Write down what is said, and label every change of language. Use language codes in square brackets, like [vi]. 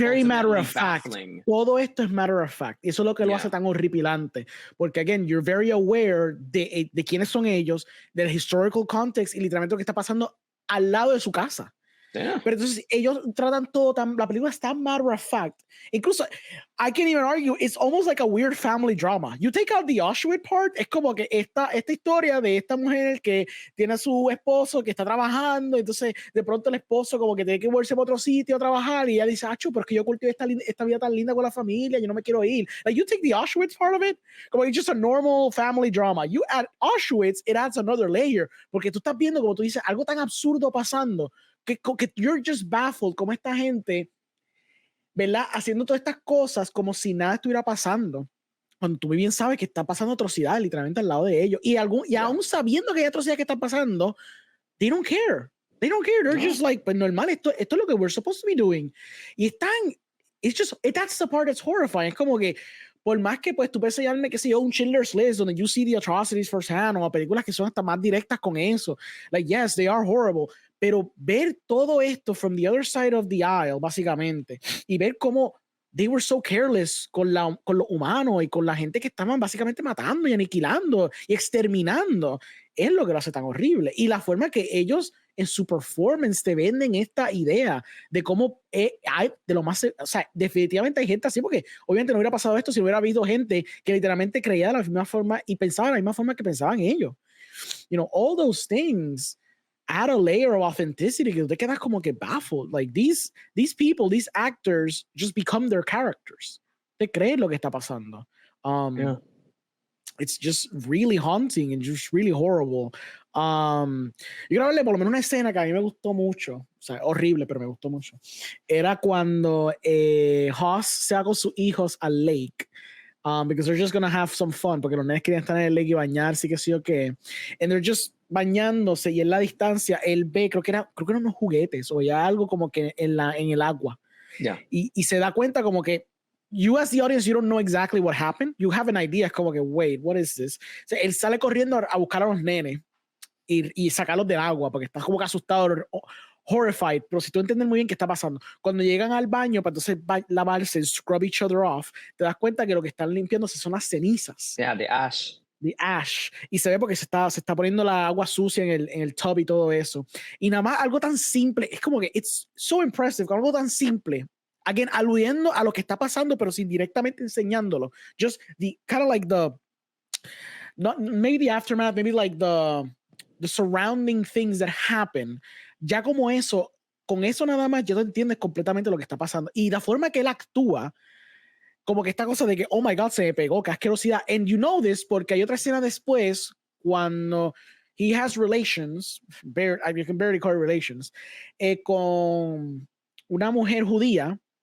[en] It's very matter of fact. baffling. [es] Todo esto es [en] matter of fact. [es] Y eso es lo que lo hace tan horripilante. Porque, again, [en] you're very aware [es] de quiénes son ellos, del [en] historical context [es] y literalmente lo que está pasando al lado de su casa. [en] Yeah. [es] Pero entonces ellos tratan todo tan, la película es tan [en] matter of fact. Incluso, I can't even argue, it's almost like a weird family drama. You take out the Auschwitz part, [es] es como que esta historia de esta mujer que tiene a su esposo que está trabajando, entonces de pronto el esposo como que tiene que volverse para otro sitio a trabajar y ella dice, acho, pero es que yo cultivo esta vida tan linda con la familia, yo no me quiero ir. [en] Like, you take the Auschwitz part of it, como it's just a normal family drama. You add Auschwitz, it adds another layer, [es] porque tú estás viendo, como tú dices, algo tan absurdo pasando, que [en] you're just baffled, [es] como esta gente, ¿verdad? Haciendo todas estas cosas como si nada estuviera pasando, cuando tú muy bien sabes que está pasando atrocidades literalmente al lado de ellos, y aún sabiendo que hay atrocidades que están pasando, [en] they don't care. They're just like, [es] pues normal, esto es lo que [en] we're supposed to be doing. Y that's the part that's horrifying. [es] Es como que, por más que pues tú puedes enseñarme, qué sé yo, un Schindler's List, donde [en] you see the atrocities firsthand, [es] o películas que son hasta más directas con eso. [en] Like, yes, they are horrible. [es] Pero ver todo esto [en] from the other side of the aisle, [es] básicamente, y ver cómo [en] they were so careless [es] con los humanos y con la gente que estaban básicamente matando y aniquilando y exterminando, es lo que lo hace tan horrible. Y la forma que ellos en su performance te venden esta idea de cómo hay de lo más, o sea, definitivamente hay gente así, porque obviamente no hubiera pasado esto si hubiera habido gente que literalmente creía de la misma forma y pensaba de la misma forma que pensaban ellos. [en] You know, all those things add a layer of authenticity [es] que te quedas como que [en] baffled. Like, these people, these actors just become their characters. [es] Te crees lo que está pasando. [en] It's just really haunting and just really horrible. [es] Yo quiero hablarle por lo menos una escena que a mí me gustó mucho, o sea, horrible, pero me gustó mucho. Era cuando Hoss se va con sus hijos al lake. [en] Because they're just gonna have some fun, [es] porque los nenes querían estar en el lake y bañarse, que sí o qué. [en] And they're just [es] bañándose, y en la distancia él ve, creo que eran unos juguetes o ya algo como que en el agua. Y se da cuenta como que [en] you as the audience, you don't know exactly what happened. You have an idea, [es] es como que, [en] wait, what is this? [es] O sea, él sale corriendo a buscar a los nenes y sacarlos del agua porque está como que asustado, horrified, pero si tú entiendes muy bien qué está pasando, cuando llegan al baño para entonces lavarse, [en] scrub each other off, [es] te das cuenta que lo que están limpiándose son las cenizas. [en] The ash. The ash. [es] Y se ve porque se está poniendo la agua sucia en el tub y todo eso. Y nada más algo tan simple, es como que [en] it's so impressive, [es] algo tan simple, again, aludiendo a lo que está pasando, pero sin directamente enseñándolo. [en] Just the kind of like not maybe the aftermath, maybe like the surrounding things that happen. [es] Ya como eso, con eso nada más, ya tú entiendes completamente lo que está pasando. Y la forma que él actúa, como que esta cosa de que, oh my God, se me pegó, qué asquerosidad. [en] And you know this [es] porque hay otra escena después cuando [en] he has relations, you can barely call it relations, [es] con una mujer judía.